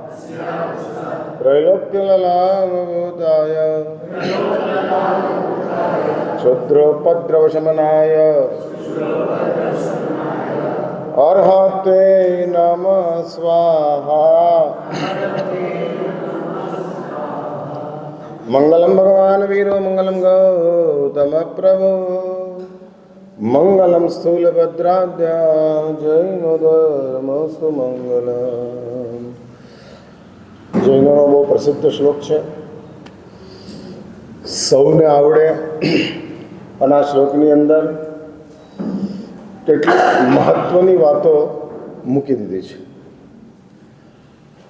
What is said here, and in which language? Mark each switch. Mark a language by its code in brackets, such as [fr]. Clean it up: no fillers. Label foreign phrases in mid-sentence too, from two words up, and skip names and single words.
[sa] त्रैलोक्यलामभूताय क्षुद्रोपद्रवशमनाय अर्हते नमः स्वाहा। मंगलम भगवान वीरो मंगलम गौतम प्रभु मंगलम स्थूलभद्राद्या जैनोधर्मस्तु मंगलम। [gu] જૈનોનો બહુ પ્રસિદ્ધ શ્લોક છે, સૌને આવડે અને આ શ્લોકની અંદર કેટલીક મહત્વની વાતો મૂકી દીધી છે.